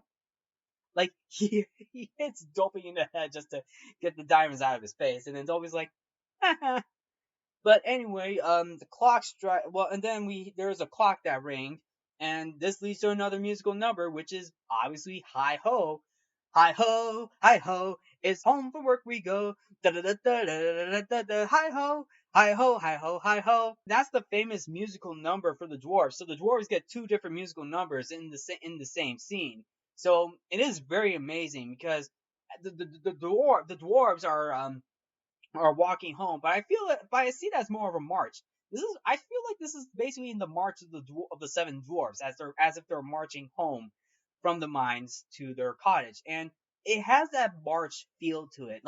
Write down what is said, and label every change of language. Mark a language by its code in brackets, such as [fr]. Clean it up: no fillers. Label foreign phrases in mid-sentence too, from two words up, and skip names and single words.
[en] Like he hits Dopey in the head just to get the diamonds out of his face, and then Dopey's like, haha. But anyway, the clock strike. Well, and then there's a clock that rang, and this leads to another musical number, which is obviously "Hi Ho, Hi Ho, Hi Ho." It's home from work we go. Da da da da da da da. Hi ho, Hi ho, Hi ho, Hi ho. That's the famous musical number for the dwarves. So the dwarves get two different musical numbers in the same scene. So it is very amazing because the dwarves are walking home. But I see that as more of a march. I feel like this is basically in the march of the seven dwarfs as if they're marching home from the mines to their cottage, and it has that march feel to it.